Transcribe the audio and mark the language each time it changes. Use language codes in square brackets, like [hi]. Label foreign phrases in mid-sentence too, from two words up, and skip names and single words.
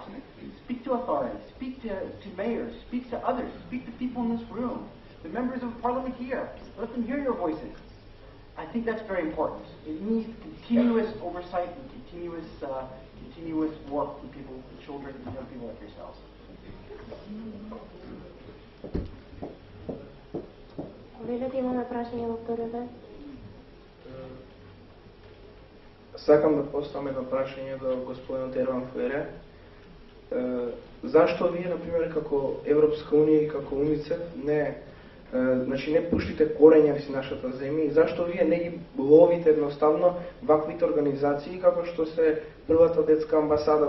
[en] Speak to authorities. Speak to mayors. Speak to others. Speak to people in this room. The members of parliament here. Let them hear your voices. I think that's very important. It needs continuous oversight and continuous work with people, with children, and young people like yourselves. [mk] Имаме прашање во вториот дел. Сакам да поставам едно прашање до господинот Ерван Фуере. Зашто вие, например, како Европска унија и како УНИЦЕФ не пуштите корења во нашата земја и зашто вие не ги ловите едноставно ваквите организации како што се првата детска амбасада?